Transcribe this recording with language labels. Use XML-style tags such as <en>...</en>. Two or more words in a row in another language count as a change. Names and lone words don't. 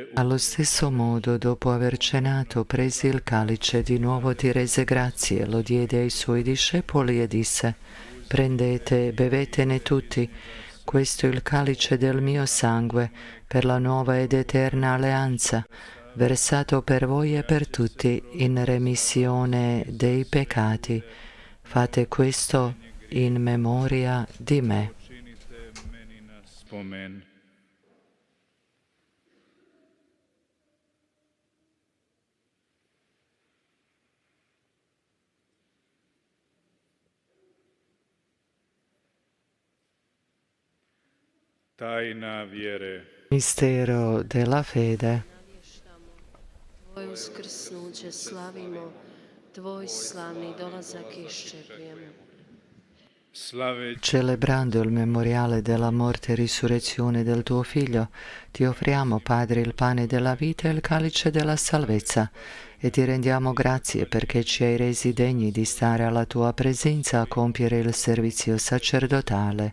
<it>Allo stesso modo, dopo aver cenato, prese il calice, di nuovo ti rese grazie, lo diede ai suoi discepoli e disse: Prendete e bevetene tutti, questo è il calice del mio sangue, per la nuova ed eterna alleanza, versato per voi e per tutti in remissione dei peccati. Fate questo in memoria di me.</it> <hr>činite meni na spomen. Tajna vjere.</hr> <it>Mistero della fede.</it> <hr>Tvoje uskrsnuće slavimo, Tvoj slavni dolazak iščekujemo. Slaveći</hr> <it>Celebrando il memoriale della morte e risurrezione del tuo Figlio, ti offriamo, Padre, il pane della vita e il calice della salvezza, e ti rendiamo grazie perché ci hai resi degni di stare alla tua presenza a compiere il servizio sacerdotale.</it>